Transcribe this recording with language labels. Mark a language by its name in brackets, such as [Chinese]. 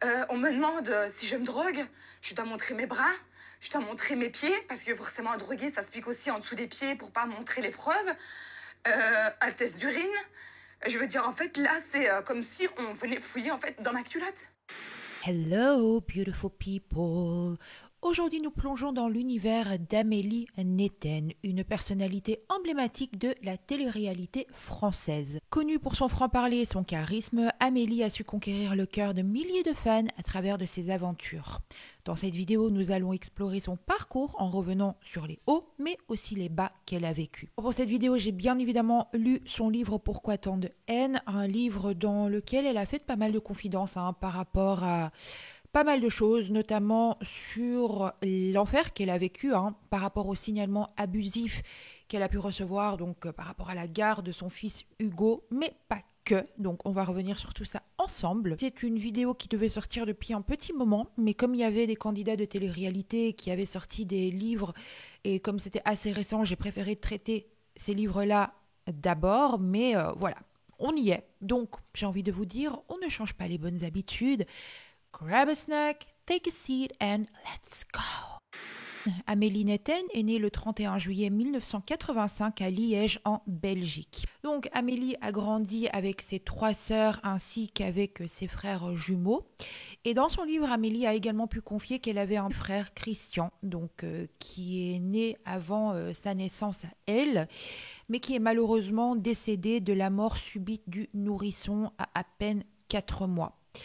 [French] On me demande si je me drogue. Je dois montrer mes bras. Je dois montrer mes pieds. Parce que forcément, un drogué, ça se pique aussi en dessous des pieds pour pas montrer les preuves. Un test d'urine. Je veux dire, en fait, là, c'est comme si on venait fouiller en fait dans ma culotte. [English] Hello, beautiful people. [French] Aujourd'hui, nous plongeons dans l'univers d'Amélie Netten, une personnalité emblématique de la télé-réalité française. Connue pour son franc-parler et son charisme, Amélie a su conquérir le cœur de milliers de fans à travers de ses aventures. Dans cette vidéo, nous allons explorer son parcours en revenant sur les hauts, mais aussi les bas qu'elle a vécus. Pour cette vidéo, j'ai bien évidemment lu son livre Pourquoi tant de haine, un livre dans lequel elle a fait pas mal de confidences par rapport à pas mal de choses, notamment sur l'enfer qu'elle a vécu par rapport au signalement abusif qu'elle a pu recevoir, donc par rapport à la garde de son fils Hugo, mais pas que. Donc on va revenir sur tout ça ensemble. C'est une vidéo qui devait sortir depuis un petit moment, mais comme il y avait des candidats de télé-réalité qui avaient sorti des livres, et comme c'était assez récent, j'ai préféré traiter ces livres-là d'abord, mais voilà, on y est. Donc j'ai envie de vous dire, on ne change pas les bonnes habitudes. [English] Grab a snack, take a seat and let's go. [French] Amélie Netten est née le 31 juillet 1985 à Liège en Belgique. Donc Amélie a grandi avec ses 3 sœurs ainsi qu'avec ses frères jumeaux. Et dans son livre, Amélie a également pu confier qu'elle avait un frère Christian, donc qui est né avant sa naissance à elle, mais qui est malheureusement décédé de la mort subite du nourrisson à peine 4 mois.